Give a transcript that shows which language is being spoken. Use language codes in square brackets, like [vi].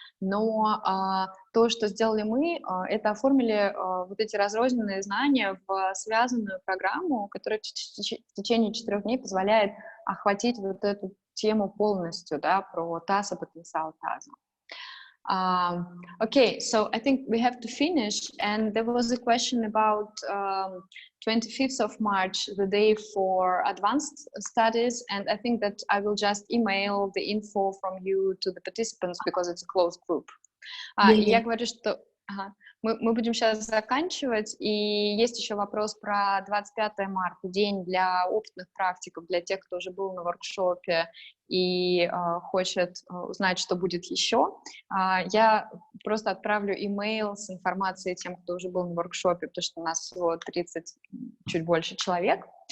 [ru] Но то, что сделали мы, это оформили вот эти разрозненные знания в связанную программу, которая в течение 4 дней позволяет охватить вот эту тему полностью, да, про таза, потенциал таза. [en] Okay, so I think we have to finish, and there was a question about 25th of March, the day for advanced studies, and I think that I will just email the info from you to the participants because it's a closed group. [ru] И я говорю, что мы будем сейчас заканчивать, и есть еще вопрос про 25 марта, день для опытных практиков, для тех, кто уже был на воркшопе и хочет узнать, что будет еще. Я просто отправлю имейл с информацией тем, кто уже был на воркшопе, потому что у нас всего 30, чуть больше человек.